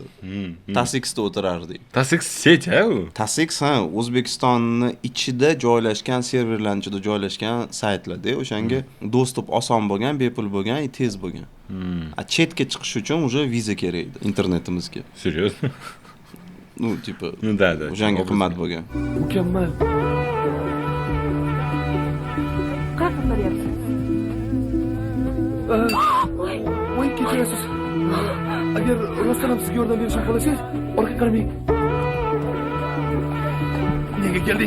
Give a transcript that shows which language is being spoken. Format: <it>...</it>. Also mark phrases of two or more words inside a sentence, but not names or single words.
<uz>Tasixda o'tirardik. Tasix sech-a u? Tasix O'zbekistonning ichida joylashgan, serverlarning ichida joylashgan saytlarda o'shanga dostуп oson bo'lgan, bepul bo'lgan, tez bo'lgan. Chetga chiqish uchun уже viza kerak edi internetimizga.</uz> <ru>Серьезно? Ну, типа, да.</ru> <uz>o'shanga qimmat bo'lgan. Mukammal. Qayerga boryapsiz? Voy, kechirasiz. Agar rostdan ham sizga yordam berishim xohlasangiz, orqa qaramang. Nega kelding?</uz>